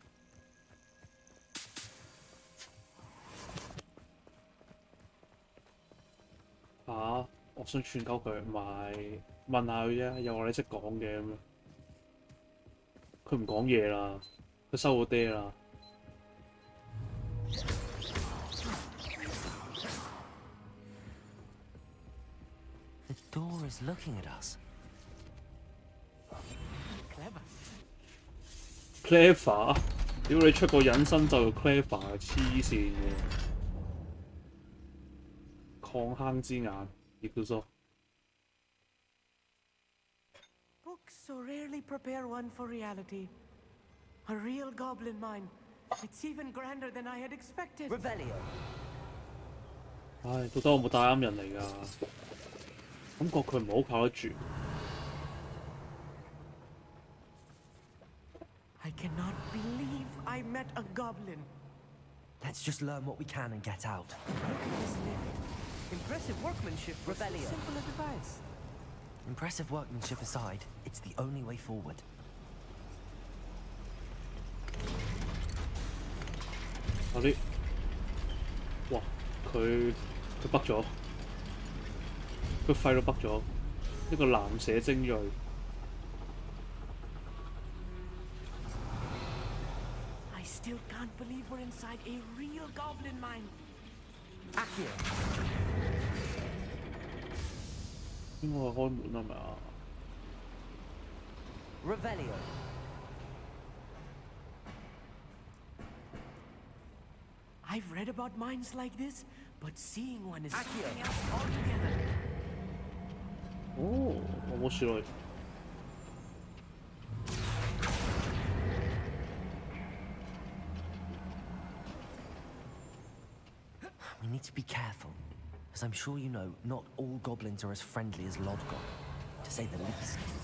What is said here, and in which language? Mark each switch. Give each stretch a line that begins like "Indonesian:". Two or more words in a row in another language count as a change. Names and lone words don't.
Cantonese: 我想串鳩佢，唔係問下佢啫，又話你識講嘅咁樣。佢唔講嘢啦，佢收咗爹啦。
English: The door is looking at us. Clever，
Cantonese: 屌你出個隱身就 clever， 黐線嘅。礦坑之眼，亦叫做。
English: so rarely prepare one for reality. A real goblin mine. It's even grander than I had expected. Revelio.
Cantonese: 唉，到底我冇帶啱人嚟㗎？感覺佢唔係好靠得住。
English: I cannot believe I met a goblin. Let's just learn what we can and get out. Look at this lift. Impressive workmanship for so Revelio. simple a device. Impressive workmanship aside, it's the only way forward.
Cantonese: 嗰啲，哇！佢北咗，佢肺都北咗，一個藍蛇精鋭。
English: I still can't believe we're inside a real goblin mine. Accio.
Cantonese: 應該係開門係咪啊？ Revelio.
English: I've read about mines like this, but seeing one is something else altogether.
Cantonese: 哦，我冇試落去。
English: We need to be careful, as I'm sure you know, not all goblins are as friendly as Lodgok, to say the least.